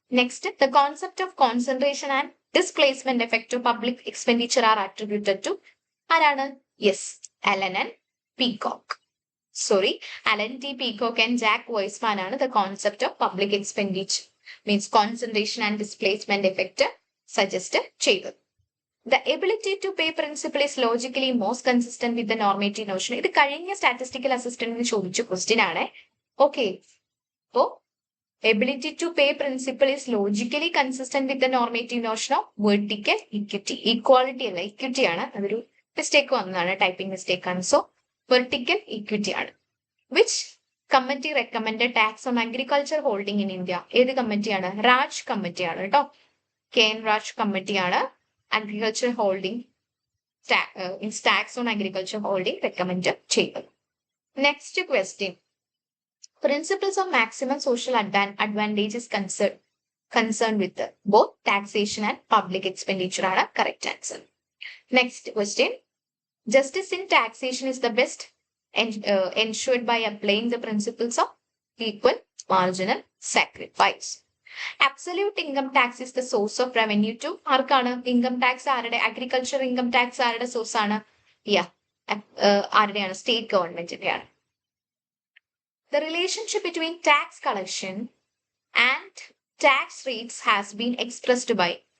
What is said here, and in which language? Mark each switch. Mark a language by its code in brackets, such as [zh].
[en] next, the concept of concentration and displacement effect to public expenditure are attributed to [ml] ആരാണ്? Yes, Allen and peacock. Sorry, Allen T peacock and Jack വോയ്സ്മാൻ ആണ് [en] the concept of public expenditure means concentration and displacement effect [ml] suggest ചെയ്തത്. [en] The ability to pay principal is logically most consistent with the normative notion. [ml] ഇത് കഴിഞ്ഞ statistical അസിസ്റ്റന്റിന് ചോദിച്ച question ആണ്. Okay, അപ്പോ [en] Ability to pay principle is logically consistent with the normative notion of vertical equity. [ml] Equality അല്ല, equity ആണ്. അതൊരു mistake വന്നതാണ്, typing mistake ആണ്. [en] So vertical equity ആണ്. Which committee recommend tax on agriculture holding in India? [ml] ഏത് കമ്മിറ്റിയാണ്? രാജ് കമ്മിറ്റിയാണ് കേട്ടോ. KN രാജ് കമ്മിറ്റിയാണ് [en] agriculture holding tax on agriculture holding recommended [ml] ചെയ്തത്. [en] Next question, principles of maximum social advantage is concerned with both taxation and public expenditure ആണ് correct answer. Next question, justice in taxation is the best ensured by applying the principles of equal marginal sacrifice. Absolute income tax is the source of revenue to [ml] ആർക്കാണ്? Income tax ആരുടെ? Agriculture income tax ആരുടെ source ആണ്? ആരുടെയാണ്? State ഗവൺമെന്റിന്റെയാണ്. [en] The relationship between tax collection and tax rates has been expressed by.